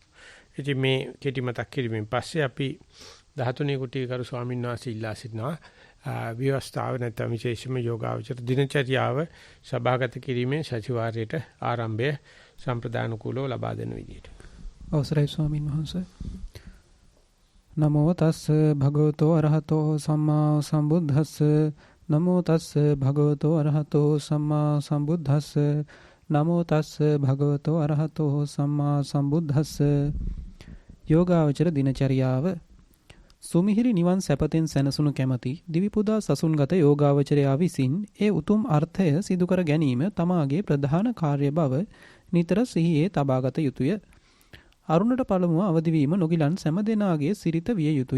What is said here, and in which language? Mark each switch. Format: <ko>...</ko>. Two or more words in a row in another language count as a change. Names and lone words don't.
<si>ඉතින් මේ කෙටි මතක් කිරීමෙන් පස්සේ අපි 13 කුටි කරු ස්වාමීන් වහන්සේ ඉල්ලා සිටිනවා විවස්ථාව නැත්නම් විශේෂම යෝගාවචර දිනචර්යාව සභාගත කිරීමේ සතිವಾರයට ආරම්භය සම්ප්‍රදාන කුලව ලබා දෙන විදියට. අවසරයි ස්වාමීන් වහන්සේ.</si> <pi>නමෝ තස් භගවතෝ අරහතෝ සම්මා සම්බුද්දස්ස නමෝ තස් භගවතෝ අරහතෝ සම්මා සම්බුද්දස්ස නමෝ තස් භගවතෝ අරහතෝ සම්මා සම්බුද්දස්ස.</pi> <si>යෝගාවචර දිනචර්යාව. සුමිහිරි නිවන් සැපතෙන් සැනසුණු කැමැති දිවිපුදා සසුන්ගත යෝගාවචරයා විසින් ඒ උතුම් අර්ථය සිදු කර ගැනීම තමාගේ ප්‍රධාන කාර්ය බව නිතර සිහියේ තබාගත යුතුය. අරුණට පළමුව අවදි වීම නොගිලන් සෑම දෙනාගේ සිරිත විය යුතුය.</si>